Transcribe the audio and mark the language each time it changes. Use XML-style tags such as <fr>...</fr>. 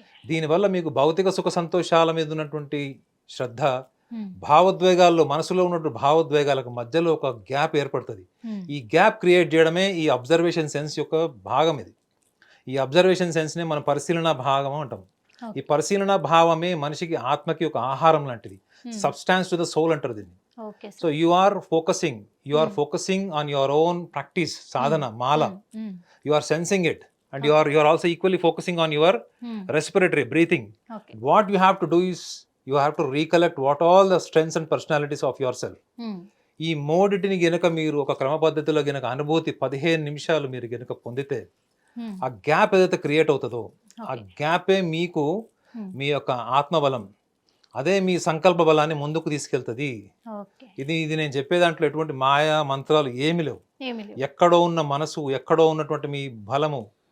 <te>దీనివల్ల మీకు భౌతిక సుఖ సంతోషాల మీద ఉన్నటువంటి శ్రద్ధ, భావోద్వేగాల్లో మనసులో ఉన్నటువంటి భావోద్వేగాలకు మధ్యలో ఒక గ్యాప్ ఏర్పడుతుంది. ఈ గ్యాప్ క్రియేట్ చేయడమే ఈ అబ్జర్వేషన్ సెన్స్ యొక్క భాగం. ఇది ఈ అబ్జర్వేషన్ సెన్స్నే మనం పరిశీలన భాగం అంటాం. ఈ పరిశీలన భావమే మనిషికి ఆత్మకి ఒక ఆహారం లాంటిది,</te> <en>substance to the soul</en> <te>అంటారు దీన్ని.</te> <en>So you are focusing on your own practice, sadhana, mala. You are sensing it, and you are also equally focusing on your respiratory breathing. What you have to do is you have to recollect what all the strengths and personalities of yourself.</en> <te>ఈ మూడిటిని గనక మీరు ఒక క్రమ పద్ధతిలో గనక అనుభూతి 15 నిమిషాలు మీరు గనక పొందితే ఆ గ్యాప్ ఏదైతే క్రియేట్ అవుతుందో ఆ గ్యాపే మీకు మీ యొక్క ఆత్మబలం, అదే మీ సంకల్ప బలాన్ని ముందుకు తీసుకెళ్తుంది. ఇది నేను చెప్పే దాంట్లో ఎటువంటి మాయా మంత్రాలు ఏమి లేవు. ఎక్కడో ఉన్న మనసు, ఎక్కడో ఉన్నటువంటి మీ బలము.</te>